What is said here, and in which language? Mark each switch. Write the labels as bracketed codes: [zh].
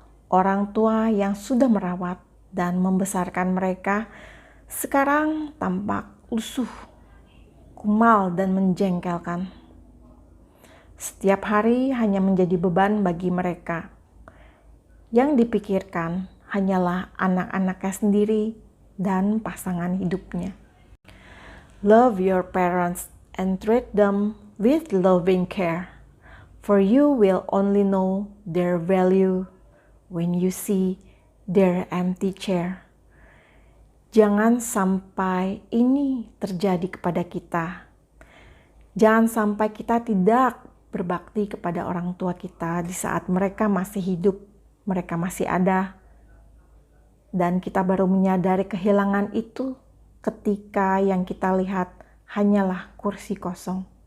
[id] Orang tua yang sudah merawat dan membesarkan mereka sekarang tampak lusuh, kumal dan menjengkelkan. Setiap hari hanya menjadi beban bagi mereka. Yang dipikirkan hanyalah anak-anaknya sendiri dan pasangan hidupnya. [en] Love your parents and treat them with loving care, for you will only know their value when you see their empty chair. [id] Jangan sampai ini terjadi kepada kita. Jangan sampai kita tidak berbakti kepada orang tua kita di saat mereka masih hidup, mereka masih ada. Dan kita baru menyadari kehilangan itu ketika yang kita lihat hanyalah kursi kosong.